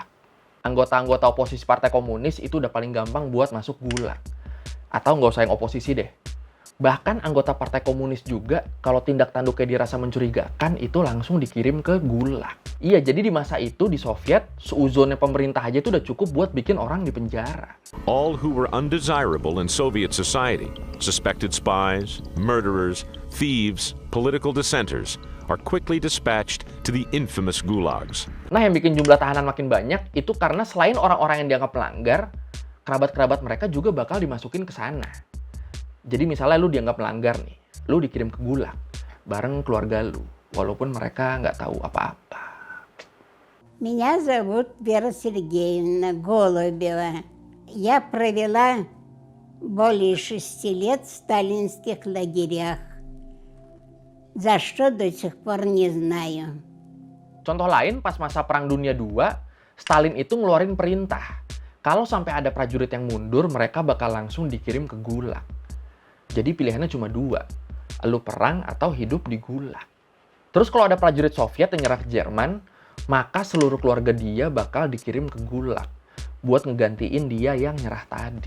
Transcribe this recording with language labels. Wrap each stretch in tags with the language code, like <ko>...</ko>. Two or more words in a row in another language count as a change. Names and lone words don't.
<id>Anggota-anggota oposisi Partai Komunis itu udah paling gampang buat masuk Gulag. Atau nggak usah yang oposisi deh. Bahkan anggota Partai Komunis juga, kalau tindak tanduknya dirasa mencurigakan, itu langsung dikirim ke Gulag. Iya, jadi di masa itu di Soviet, seuzonnya pemerintah aja itu udah cukup buat bikin orang di penjara.</id> <en>All who were undesirable in Soviet society, suspected spies, murderers, thieves, political dissenters, are quickly dispatched to the infamous gulags.</en> <id>Nah, yang bikin jumlah tahanan makin banyak itu karena selain orang-orang yang dianggap pelanggar, kerabat-kerabat mereka juga bakal dimasukin ke sana. Jadi misalnya lu dianggap melanggar nih, lu dikirim ke Gulag bareng keluarga lu, walaupun mereka nggak tahu apa-apa.</id> <ru>Меня зовут Вера Сергеевна Голубева. Я провела более 6 лет в сталинских лагерях. За что до сих пор не знаю.</ru> <id>Contoh lain, pas masa Perang Dunia II, Stalin itu ngeluarin perintah. Kalau sampai ada prajurit yang mundur, mereka bakal langsung dikirim ke Gulag. Jadi pilihannya cuma 2, lu perang atau hidup di Gulag. Terus kalau ada prajurit Soviet yang nyerah ke Jerman, maka seluruh keluarga dia bakal dikirim ke Gulag buat ngegantiin dia yang nyerah tadi.</id>